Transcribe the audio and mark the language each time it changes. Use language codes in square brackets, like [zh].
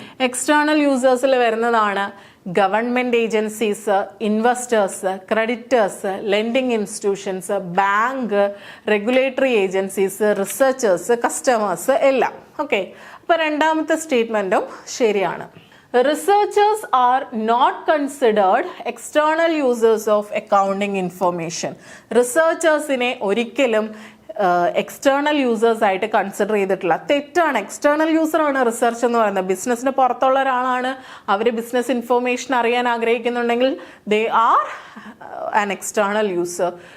[ml] External യൂസേഴ്സിൽ വരുന്നതാണ് government agencies, investors, creditors, lending institutions, bank, regulatory agencies, researchers, customers എല്ലാം. Okay, അപ്പോൾ രണ്ടാമത്തെ സ്റ്റേറ്റ്മെന്റും ശരിയാണ്. [en] Researchers are not considered external users of accounting information. [ml] Researchersനെ ഒരിക്കലും external users ആയിട്ട് consider ചെയ്തിട്ടില്ല. തെറ്റാണ്. എക്സ്റ്റേണൽ യൂസർ ആണ് റിസർച്ച് എന്ന് പറയുന്നത്. ബിസിനസ്സിന് പുറത്തുള്ള ഒരാളാണ്. അവർ ബിസിനസ് ഇൻഫർമേഷൻ അറിയാൻ ആഗ്രഹിക്കുന്നുണ്ടെങ്കിൽ [en] They are an external user.